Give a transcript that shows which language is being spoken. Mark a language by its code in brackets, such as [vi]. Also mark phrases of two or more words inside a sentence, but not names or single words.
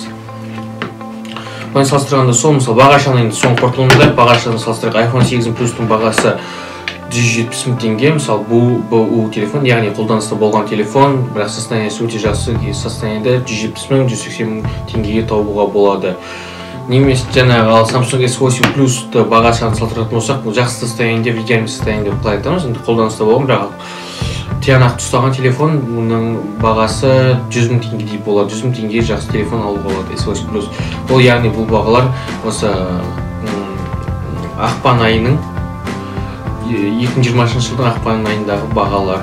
[kk] Бұны салыстырғанда сол, мысалы баға жағынан соң қорытылымында баға жағынан салыстырып iPhone 8 Plus-тың бағасы 170 мың теңге. Мысалы бұл телефон, яғни қолданыста болған телефон, бірақ состояниесі өте жақсы состояниеде 170 мың 180 мың теңгеге табуға болады. Немесе жаңағы ал Samsung S8 Plus-ты баға жағынан салыстыратын болсақ, бұл жақсы состояниеде, [ru] в идеальном состоянии [kk] деп қалай айтамыз. Енді қолданыста болған, бірақ тиянақты ұстаған телефон, мұның бағасы 100 мың теңгедей болады. 100 мың теңгеге жақсы телефон алуға болады S8 Plus. Ол яғни бұл бағалар осы ақпан айының 2020 жылдың ақпан айындағы бағалар.